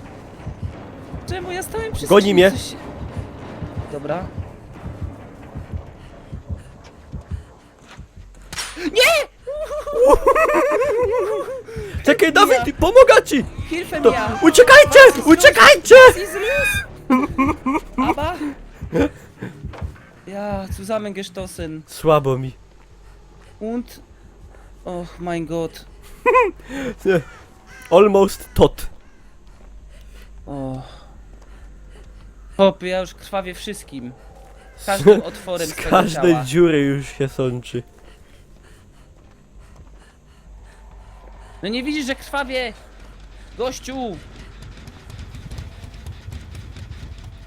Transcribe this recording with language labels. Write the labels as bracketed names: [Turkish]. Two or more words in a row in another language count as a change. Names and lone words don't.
[Polish] Czemu ja stałem przy Goni skrzyni? mnie. Coś... Dobra. Czekaj, Dawid, pomogę ci! [German] Hilfe [Polish] To... [German] mir! [Polish] Uciekajcie! Uciekajcie! [German] Was ist los? Aber... Ja, zusammengestoßen. [Polish] Słabo mi. [German] Und... Oh mein Gott. Almost tot. [Polish] O. Hop, ja już krwawię wszystkim. Każdym otworem Z swego każdej ciała. dziury już się sączy. No nie widzisz, że krwawię? Gościu! No,